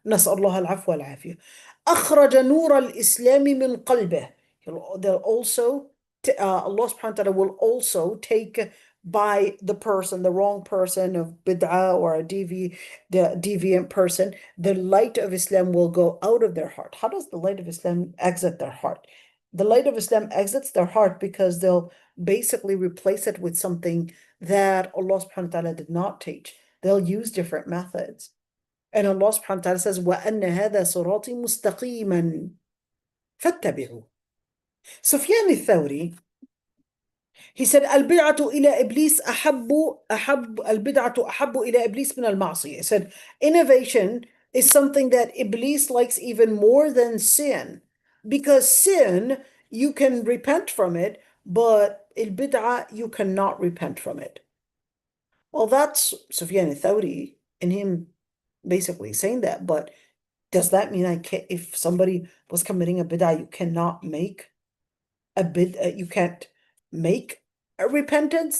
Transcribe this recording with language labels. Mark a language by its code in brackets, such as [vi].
[ar] نسأل الله العفو والعافية. أخرج نور الإسلام من قلبه. [en] They'll also, Allah subhanahu wa ta'ala will also take by the person, the wrong person of bid'ah or the deviant person, the light of Islam will go out of their heart. How does the light of Islam exit their heart? The light of Islam exits their heart because they'll basically replace it with something that Allah subhanahu wa ta'ala did not teach. They'll use different methods. And Allah subhanahu wa ta'ala says, [ar] وَأَنَّ هَذَا صِرَاطِي مُسْتَقِيمًا فَاتَّبِعُوا. [en] Sufyan al-Thawri, he said, [ar] البدعة إلى إبليس البدعة أحب إلى إبليس من المعصية. [en] He said, innovation is something that Iblis likes even more than sin, because sin, you can repent from it, but al-bid'ah, you cannot repent from it. Well, that's Sufyan al-Thawri and him basically saying that, but does that mean if somebody was committing a bid'ah, you cannot make you can't make a repentance?